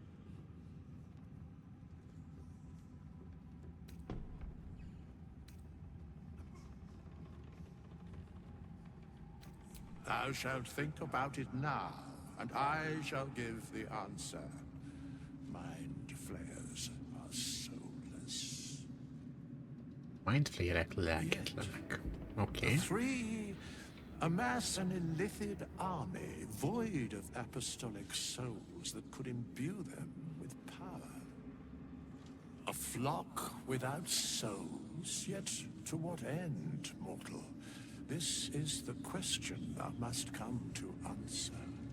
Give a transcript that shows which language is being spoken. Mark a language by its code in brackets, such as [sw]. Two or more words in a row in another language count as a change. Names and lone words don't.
[en] Thou shalt think about it now, and I shall give the answer. Mind flayers are soulless. [hu] Mind flayerek lelketlenek. Oké. [en] The three amass an illithid army void of apostolic souls that could imbue them with power. A flock without souls, yet to what end, mortal? This is the question thou must come to answer.